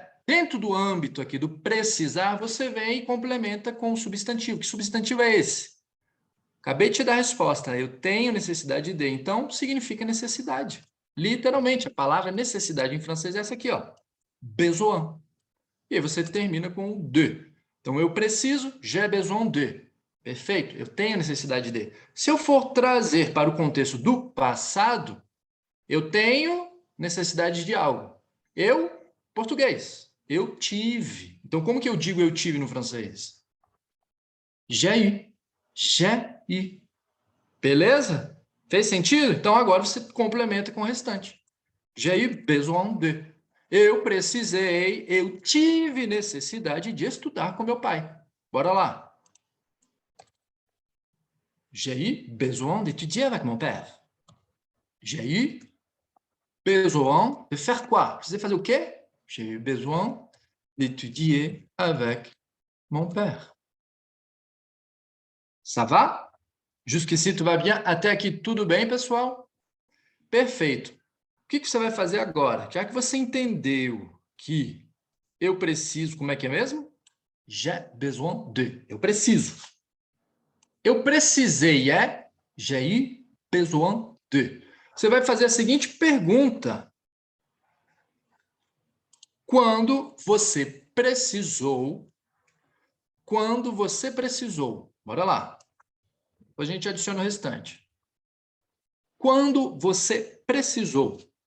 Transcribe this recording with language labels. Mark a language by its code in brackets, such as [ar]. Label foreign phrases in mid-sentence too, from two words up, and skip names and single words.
[pt] Dentro do âmbito aqui do precisar, você vem e complementa com o substantivo. Que substantivo é esse? Acabei de te dar a resposta. Eu tenho necessidade de. Então, significa necessidade. Literalmente, a palavra necessidade em francês é essa aqui, ó. Besoin. E aí você termina com o de. Então, eu preciso, [fr] j'ai besoin de. [pt] Perfeito? Eu tenho necessidade de. Se eu for trazer para o contexto do passado, eu tenho necessidade de algo. Eu, português, eu tive. Então, como que eu digo eu tive no francês? [fr] J'ai eu. J'ai eu. [pt] Beleza? Fez sentido? Então, agora você complementa com o restante. [fr] J'ai eu besoin de. [pt] Eu precisei, eu tive necessidade de estudar com meu pai. Bora lá. [fr] J'ai eu besoin d'étudier avec mon père. J'ai eu besoin de faire quoi? [pt] Precisei fazer o quê? [fr] J'ai eu besoin d'étudier avec mon père. Ça va? Jusqu'ici, [pt] tudo vai bien? Até aqui, tudo bem, pessoal? Perfeito. O que você vai fazer agora? Já que você entendeu que eu preciso, como é que é mesmo? [fr] J'ai besoin de. [pt] Eu preciso. Eu precisei é [fr] j'ai eu besoin de. [pt] Você vai fazer a seguinte pergunta. Quando você precisou? Quando você precisou? Bora lá. Depois a gente adiciona o restante. Quando você precisou?